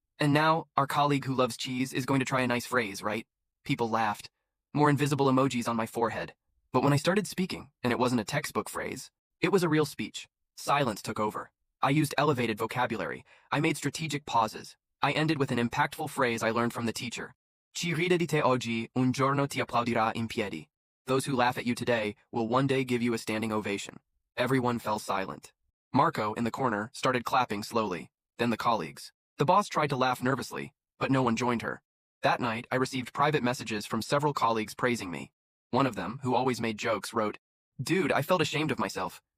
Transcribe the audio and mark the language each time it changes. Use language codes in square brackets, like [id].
[en] And now, our colleague who loves cheese is going to try a nice phrase, right? People laughed. More invisible emojis on my forehead. But when I started speaking, and it wasn't a textbook phrase, it was a real speech. Silence took over. I used elevated vocabulary. I made strategic pauses. I ended with an impactful phrase I learned from the teacher. [it] Chi ride di te oggi, un giorno ti applaudirà in piedi. [en] Those who laugh at you today will one day give you a standing ovation. Everyone fell silent. Marco, in the corner, started clapping slowly. Then the colleagues. The boss tried to laugh nervously, but no one joined her. That night, I received private messages from several colleagues praising me. One of them, who always made jokes, wrote, "Dude, I felt ashamed of myself.